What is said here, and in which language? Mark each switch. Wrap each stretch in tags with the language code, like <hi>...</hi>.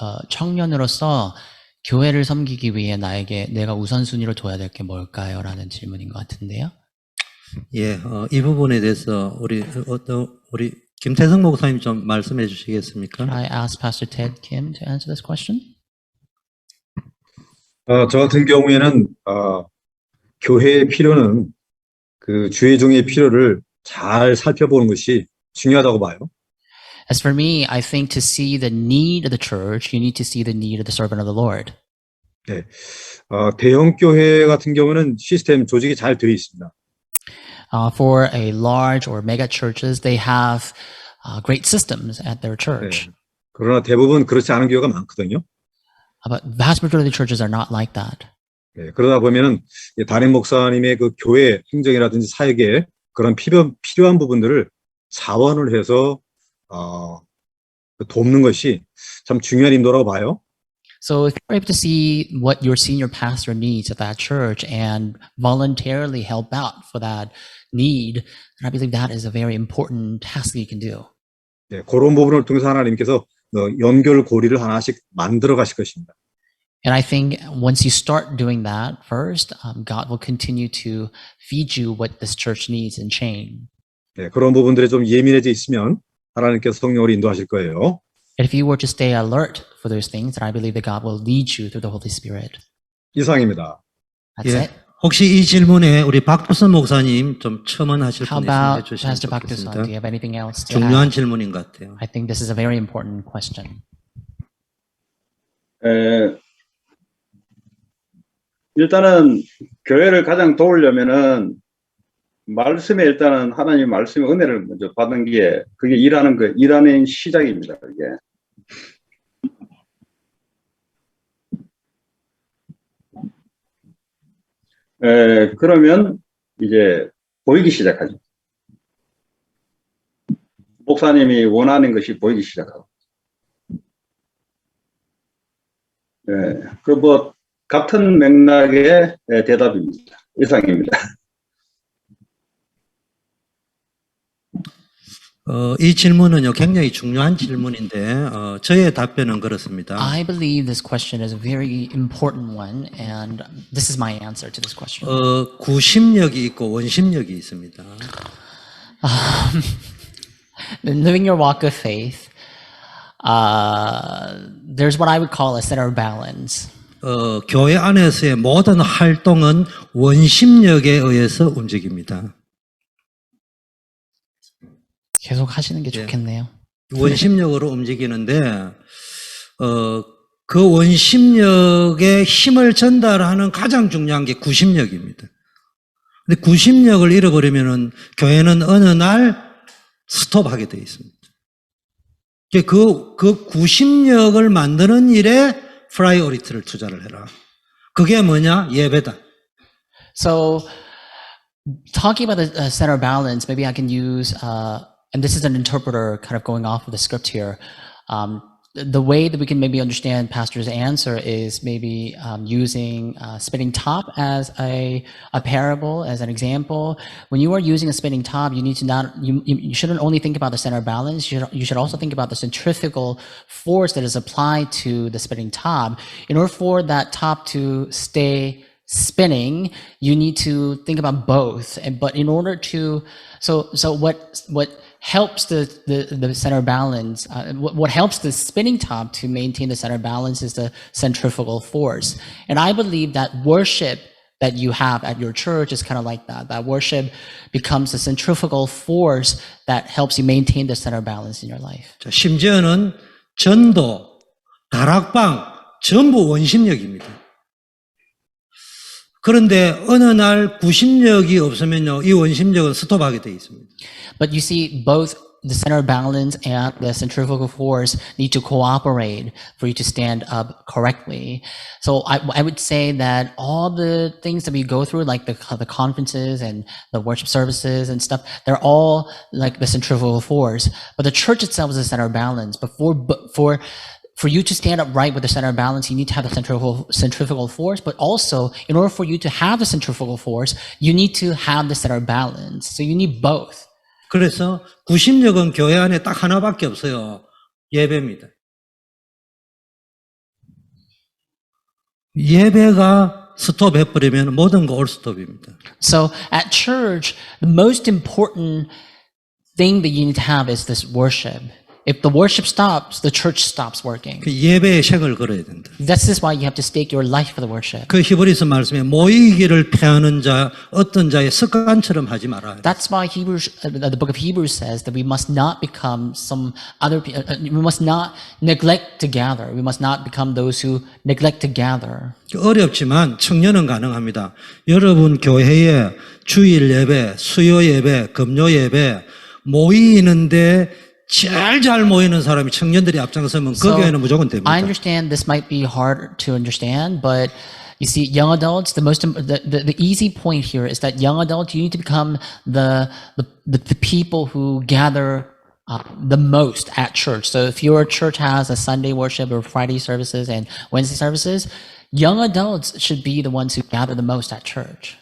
<ko>청년으로서 교회를 섬기기 위해 내가 우선순위로 둬야 될 게 뭘까요? 라는 질문인 것 같은데요. 예, 이 부분에 대해서 우리 김태성 목사님 좀 말씀해 주시겠습니까?</ko> <en>Can I ask Pastor Ted Kim to answer this question?</en> <ko>저 같은 경우에는 교회의 필요는 그 주의종의 필요를 잘 살펴보는 것이 중요하다고 봐요.</ko> <en>As for me, I think to see the need of the church, you need to see the need of the servant of the Lord.</en> <ko>네, 대형 교회 같은 경우는 시스템 조직이 잘 되어 있습니다.</ko> <en>For a large or mega churches, they have great systems at their church.</en> <ko>네, 그러나 대부분 그렇지 않은 교회가 많거든요.</ko> <en>But vast majority of the churches are not like that.</en> <ko>네, 그러다 보면은 담임 목사님의 그 교회 행정이라든지 사역에 그런 필요한 부분들을 자원을 해서 돕는 것이 참 중요한 인도라고 봐요.</ko> <en>So if you're able to see what your senior pastor needs at that church and voluntarily help out for that need, then I believe that is a very important task that you can do.</en> <ko>네, 그런 부분을 통해서 하나님께서 연결고리를 하나씩 만들어 가실 것입니다.</ko> <en>And I think once you start doing that first, God will continue to feed you what this church needs in chain.</en> <ko>네, 그런 부분들에 좀 예민해져 있으면 하나님께서 성령으로 인도하실 거예요.</ko> <en>And if you were to stay alert for those things, then I believe that God will lead you through the Holy Spirit.</en> <ko>이상입니다.</ko> <en>That's</en> <ko>예,</ko> <en>it.</en> <ko>혹시 이 질문에 우리 박두선 목사님 좀 첨언하실</ko> <en>How</en> <ko>분 있으면</ko> <en>about</en> <ko>해주시면</ko> <en>Pastor Bhaktisan?</en> <ko>좋겠습니다.</ko> <en>Do you have anything else to</en> <ko>중요한 질문인 것 같아요.</ko> <en>I think this is a very important question.</en> <ko>일단은 교회를 가장 도우려면은 말씀에 일단은 하나님 말씀의 은혜를 먼저 받은 게 그게 일하는 시작입니다. 그게. 그러면 이제 보이기 시작하죠. 목사님이 원하는 것이 보이기 시작하고. 그 같은 맥락의 대답입니다. 이상입니다. 이 질문은요, 굉장히 중요한 질문인데, 저의 답변은 그렇습니다.</ko> <en>I believe this question is a very important one, and this is my answer to this question.</en> <ko>구심력이 있고 원심력이 있습니다.</ko> <en>In living your walk of faith, there's what I would call a center of balance.</en> <ko>교회 안에서의 모든 활동은 원심력에 의해서 움직입니다. 계속 하시는 게 좋겠네요. 원심력으로 움직이는데, 그 원심력에 힘을 전달하는 가장 중요한 게 구심력입니다. 근데 구심력을 잃어버리면은 교회는 어느 날 스톱하게 되어 있습니다. 그 구심력을 만드는 일에 프라이어리티를 투자를 해라. 그게 뭐냐? 예배다.</ko> <en>So, talking about the center of balance, maybe I can use, and this is an interpreter kind of going off of the script here. The way that we can maybe understand Pastor's answer is maybe using spinning top as a parable, as an example. When you are using a spinning top, you need to you shouldn't only think about the center of balance. You should also think about the centrifugal force that is applied to the spinning top. In order for that top to stay spinning, you need to think about both. But in order to, so what helps the center balance, what helps the spinning top to maintain the center balance is the centrifugal force. And I believe that worship that you have at your church is kind of like that. That worship becomes the centrifugal force that helps you maintain the center balance in your life.</en> <ko>자, 심지어는 전도, 다락방 전부 원심력입니다. 그런데 어느 날 구심력이 없으면요, 이 원심력은 스톱하게 되어 있습니다.</ko> <en>But you see, both the center of balance and the centrifugal force need to cooperate for you to stand up correctly. So I would say that all the things that we go through, like the conferences and the worship services and stuff, they're all like the centrifugal force. But the church itself is the center of balance. But for you to stand up right with the center of balance, you need to have the centrifugal force, but also in order for you to have the centrifugal force, you need to have the center of balance. So you need both.</en> <ko>그래서 구심력은 교회 안에 딱 하나밖에 없어요. 예배입니다. 예배가 스톱해버리면 모든 거 올 스톱입니다.</ko> <en>So at church, the most important thing that you need to have is this worship. If the worship stops, the church stops working.</en> <ko>그 예배에 색을 걸어야 된다.</ko> <en>This is why you have to stake your life for the worship.</en> <ko>그 히브리서 말씀에 모이기를 패하는 자, 어떤 자의 습관처럼 하지 마라.</ko> <en>That's why the book of Hebrews says that we must not become we must not neglect to gather. We must not become those who neglect to gather.</en> <ko>어렵지만 청년은 가능합니다. 여러분 교회에 주일 예배, 수요 예배, 금요 예배 모이는데 제일 잘 모이는 사람이 청년들이 앞장서면 그 교회는 무조건 됩니다.</ko> <en>I understand this might be hard to understand, but you see, young adults, the easy point here is that young adults, you need to become the people who gather the most at church. So if your church has a Sunday worship or Friday services and Wednesday services, young adults should be the ones who gather the most at church.</en>